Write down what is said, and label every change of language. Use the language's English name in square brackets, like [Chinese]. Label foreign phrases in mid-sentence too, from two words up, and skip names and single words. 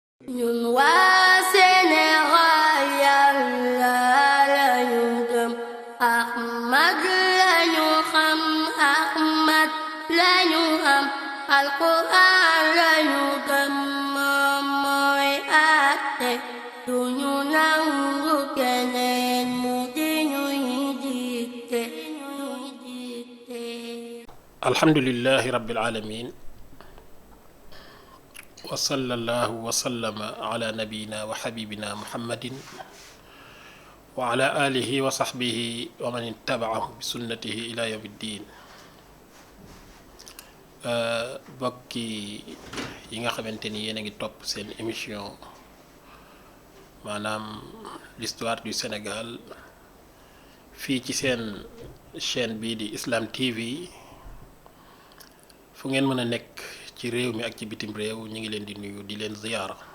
[Wolof] ñun waa Sénégal Yàlla lañu gëm Ahmad lañu xam Ahmad lañu am Alxuraan lañu gëm moom mooy àtte duñu nangu keneen mu di ñuy dicté [Arabic] الحمد لله رب العالمين وصلى الله وسلم على نبينا وحبيبنا محمد وعلى آله وصحبه ومن اتبعه بسنته إلى يوم الدين. [Wolof] bokki yi nga xamante ni yéen a ngi topp seen émission maanaam [French] l'histoire du Sénégal [Wolof] fii ci seen chaîne bii di Islam TV fu ngeen mën a nekk ci réew mi ak ci bitim réew ñu ngi leen di nuyu di leen ziyaara